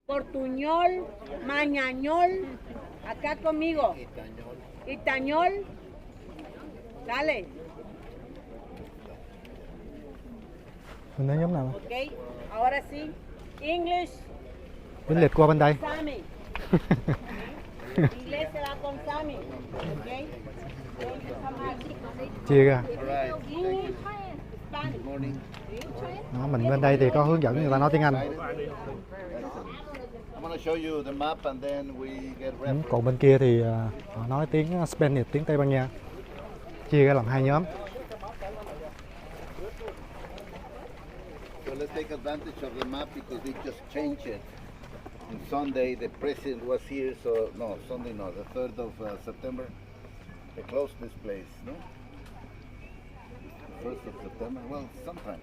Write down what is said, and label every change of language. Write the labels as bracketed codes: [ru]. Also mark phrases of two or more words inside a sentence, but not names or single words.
[es] Portuñol, mañañol, acá conmigo. Itañol. Dale. [vi] Mình nói nhóm nào? [es] Ok, ahora sí. [en] English. [vi] Tiếng Liệt qua bên đây. [es] Sammy. Inglés se va con Sammy. Ok. [vi] Chia ra. [en] English, Spanish. [vi] Đó, mình bên đây thì có hướng dẫn người ta nói tiếng Anh. Còn bên kia thì họ nói tiếng Spanish, tiếng Tây Ban Nha. Chia ra làm hai nhóm. [en] So let's take advantage of the map because they just changed it. On Sunday the president was here, so no, Sunday no, the 3rd of September. They closed this place, no? The 1st of September, well, sometime.